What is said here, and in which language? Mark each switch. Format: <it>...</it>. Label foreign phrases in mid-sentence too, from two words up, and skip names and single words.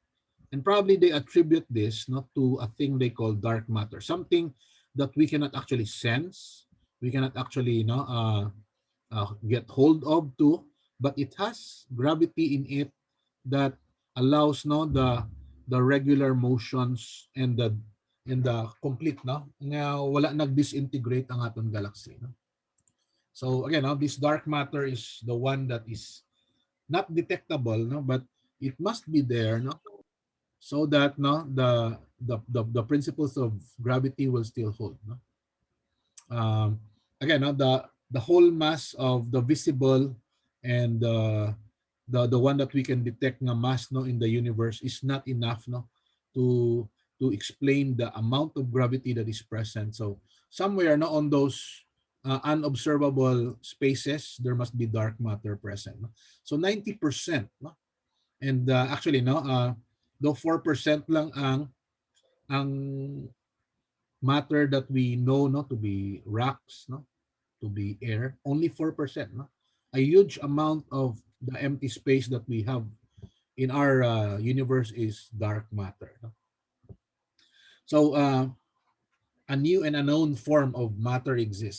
<en>And probably they attribute this not to a thing they call dark matter, something that we cannot actually sense, we cannot actually get hold of to, but it has gravity in it that allows no the regular motions and the complete no</en> <hil>nga wala nag-disintegrate ang aton galaxy</hil> <en>no. So again no, this dark matter is the one that is not detectable no but it must be there no so that no the principles of gravity will still hold no. Again the whole mass of the visible and the one that we can detect na mass no in the universe is not enough no to to explain the amount of gravity that is present. So somewhere no on those unobservable spaces there must be dark matter present no? So 90% no and actually no though 4%</en> <hil>lang ang</hil> <en>matter that we know no to be rocks no to be air, only 4%. No? A huge amount of the empty space that we have in our universe is dark matter. No? So a new and unknown form of matter exists.</en>